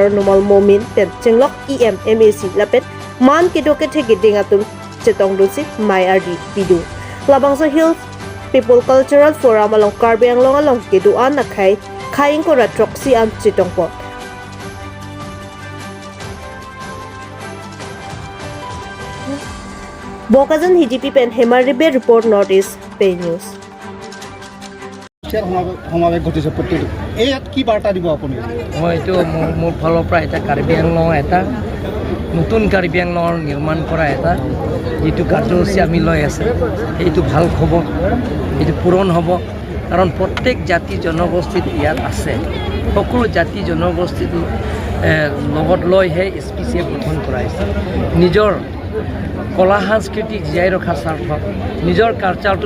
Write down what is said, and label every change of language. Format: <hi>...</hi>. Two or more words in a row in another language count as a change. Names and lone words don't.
<mjw>Numal Momin Pen Chenglok MAC Lapen Man Kido Ketegidingatum Chetong Dusi Mai RD Pidu Labangso Hills People Cultural Forum along Karbi along Kidu An Nakai Kain Kora Troxy and Chitongpo Bogajan HDP Pen Hemaribe Report Notice Pay News</mjw> <as>সমাৱেশ ঘটিছে প্ৰত্যেক ইয়াত কি বাৰ্তা দিব আপুনি মই এইটো মোৰ ফালৰ পৰা এটা কাৰ্বি আংলং এটা নতুন কাৰ্বি আংলঙৰ নিৰ্মাণ কৰা এটা যিটো কাৰ্যসূচী আমি লৈ আছে এইটো ভাল খবৰ এইটো পূৰণ হ'ব কাৰণ প্ৰত্যেক জাতি জনগোষ্ঠীত ইয়াত আছে সকলো জাতি জনগোষ্ঠীটো লগত লৈহে SPCF গঠন কৰা হৈছে নিজৰ কলা সাংস্কৃতিক জীয়াই ৰখাৰ স্বাৰ্থত নিজৰ কালচাৰটো</as>